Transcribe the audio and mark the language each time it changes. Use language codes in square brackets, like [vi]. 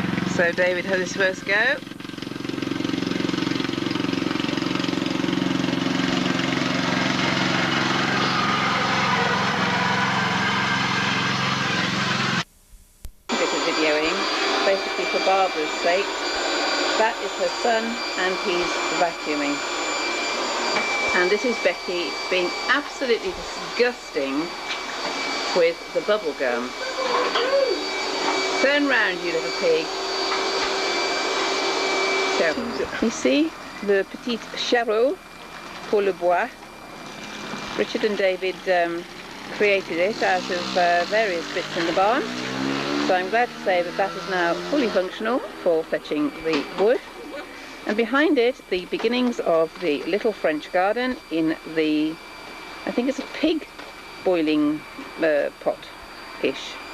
[en] So David had his first go. A bit of videoing, basically for Barbara's sake. That is her son and he's vacuuming. And this is Becky being absolutely disgusting with the bubble gum. Turn round, you little pig. [fr] Ici, le petit charreau pour le bois. [en] Richard and David created it out of various bits in the barn. So I'm glad to say that that is now fully functional for fetching the wood. And behind it, the beginnings of the little French garden in the, I think it's a pig boiling pot-ish.